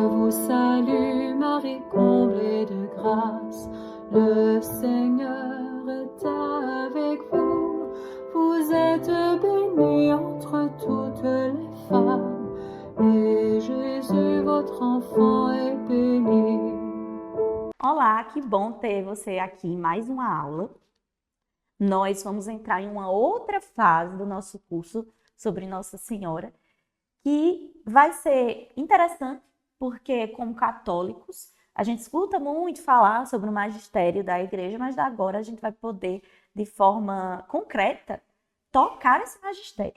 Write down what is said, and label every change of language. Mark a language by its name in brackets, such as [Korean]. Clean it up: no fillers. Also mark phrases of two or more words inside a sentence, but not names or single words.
[French] salue Marie, comblée de grâce, le Seigneur est avec vous. Vous êtes bénie entre toutes les femmes, et Jésus, votre enfant, est béni. [Portuguese] Olá, que bom ter você aqui em mais uma aula. Nós vamos entrar em uma outra fase do nosso curso sobre Nossa Senhora, que vai ser interessante, porque como católicos, a gente escuta muito falar sobre o magistério da igreja, mas agora a gente vai poder, de forma concreta, tocar esse magistério.